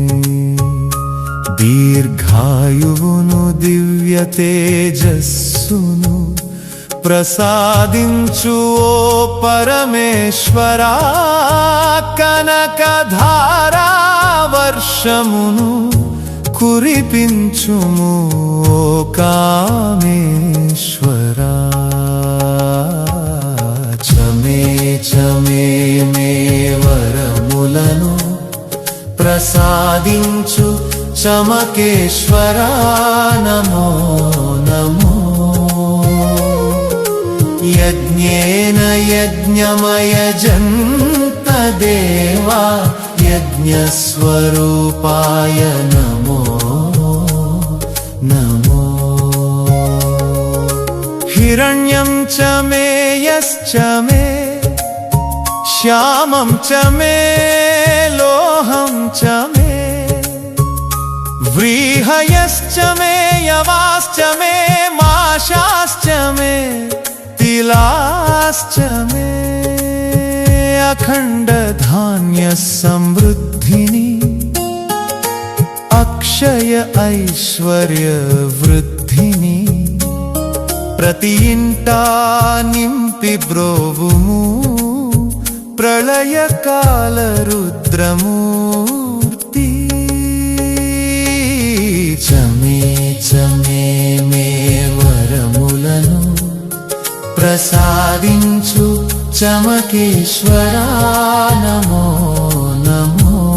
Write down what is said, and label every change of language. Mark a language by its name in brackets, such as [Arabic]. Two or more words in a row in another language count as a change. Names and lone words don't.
[Telugu] దీర్ఘాయువును దివ్య తేజస్సును ప్రసాదించు ఓ పరమేశ్వరా కనకధారా వర్షమును కురిపించుము ఓ కామేశ్వరా చమే మే వరములను ప్రసాదించు చమకేశ్వరా నమో నమో [Sanskrit] यज्ञेन यज्ञमयजन्त देवा यज्ञस्वरूपाय नमो नमो हिरण्यं च मे यश्च मे श्यामं च मे लोहं च मे व्रीहयश्च मे यवाश्च मे माशाश्च मे तिलाश्च मे अखण्डधान्यसमृद्धिनी अक्षय ऐश्वर्यवृद्धिनी [Telugu] ప్రతి ఇంటా నింపి బ్రోవుము ప్రళయకాల రుద్రమూర్తి చమే చమే మే వరములను ప్రసాదించు చమకేశ్వరా నమో నమో